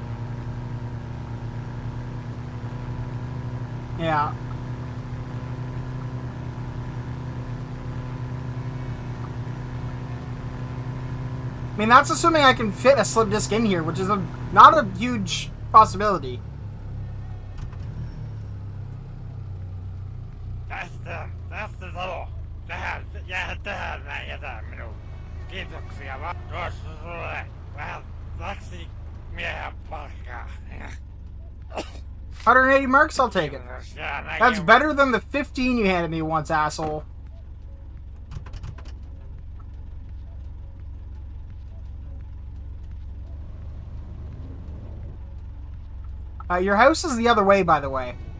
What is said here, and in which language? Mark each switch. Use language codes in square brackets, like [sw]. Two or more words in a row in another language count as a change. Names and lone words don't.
[en] Yeah. I mean, that's assuming I can fit a slip disc in here, which is not a huge possibility. [fi] Tästä talo. Jää tähän näin jätä minun. Kiitoksia vaan. Tuossa sulle vähän taksimiehen palkkaa. [en] 180 marks, I'll take it. That's better than the 15 you handed me once, asshole. Your house is the other way, by the way.